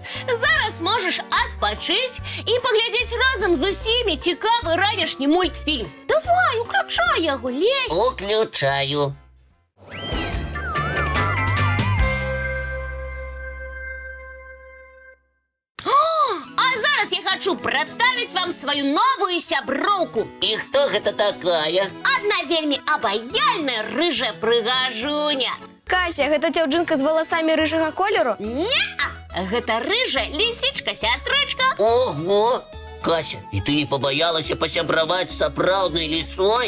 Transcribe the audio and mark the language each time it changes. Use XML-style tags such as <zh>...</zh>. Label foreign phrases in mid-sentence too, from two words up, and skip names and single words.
<be>Зараз можаш адпачыць і паглядзець разам з усімі цікавы ранішні мультфільм. Давай, уключай яго, Лесь! Уключаю.</be> <ru>Зараз я хочу представить вам свою новую сяброўку.</ru> <be>І хто гэта такая? Одна вельмі абаяльная рыжая прыгажуня. Кася, гэта дзяўчынка з валасамі рыжага колеру? Не-а, гэта рыжая лисичка-сястрычка. Ого! Кася, і ты не пабаялася пасябраваць з сапраўднай лісой?</be>